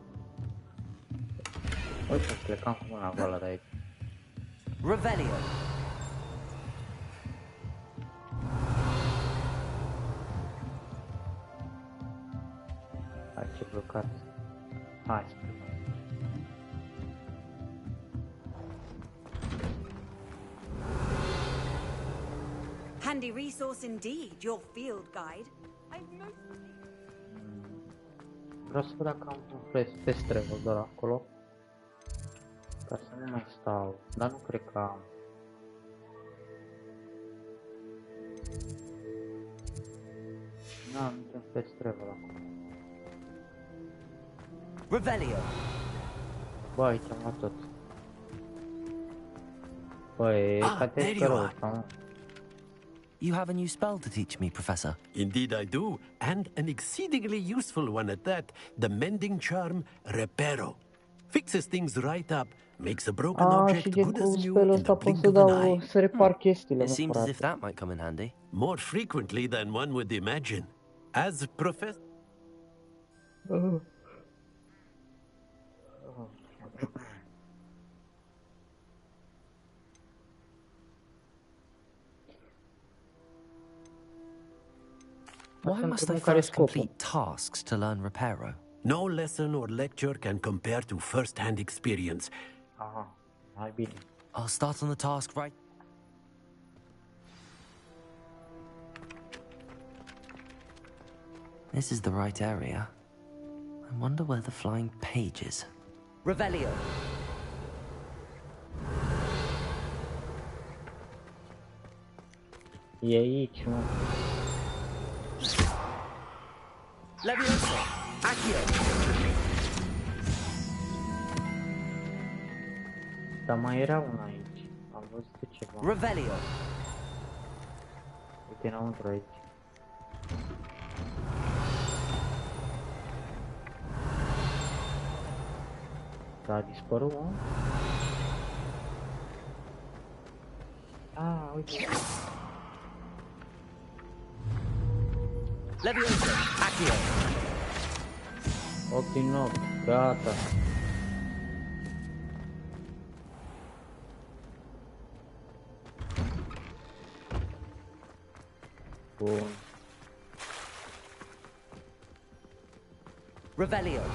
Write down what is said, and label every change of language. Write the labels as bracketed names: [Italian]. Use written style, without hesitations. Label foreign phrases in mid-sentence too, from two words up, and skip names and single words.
[Romanian] Uite, plecam cu mâna goală de aici. [English] Revelio. [Romanian] Hai, ce blocat. Hai, spre. [English] Handy resource indeed, your field guide. [Romanian] Vreau să văd dacă am un [English] fast travel [Romanian] de la acolo. Ca să nu mai stau, dar nu cred că am. N-am niciun [English] fast travel [Romanian] acolo. [English] Revelio. [Romanian] Bă, aici am luat tot. Băi, ca te rău, sau? [English] You have a new spell to teach me, Professor. Indeed I do, and an exceedingly useful one at that. The mending charm, Reparo. Fixes things right up, makes a broken object good as new in the blink of an eye. [Romanian] Să repar chestiile, [English] It [Romanian] mă, [English] seems as [Romanian] frate. [English] if that might come in handy. More frequently than one would imagine. As Professor... Why must I first complete tasks to learn Reparo? No lesson or lecture can compare to first-hand experience. [Romanian] Aha, hai bine. [English] I'll start on the task right... This is the right area. I wonder where the flying page is. Revelio. [Romanian] E aici, mă. [English] Levioso. Accio. [Romanian] Dar mai era una aici. Am văzut ceva. [English] Revelio. [Romanian] Uite înăuntru aici. Da, a dispărut, mă? Ah, uite. [English] Levioso. Accio. [Romanian] 8 din 8, gata. Bun. [English] Revelio.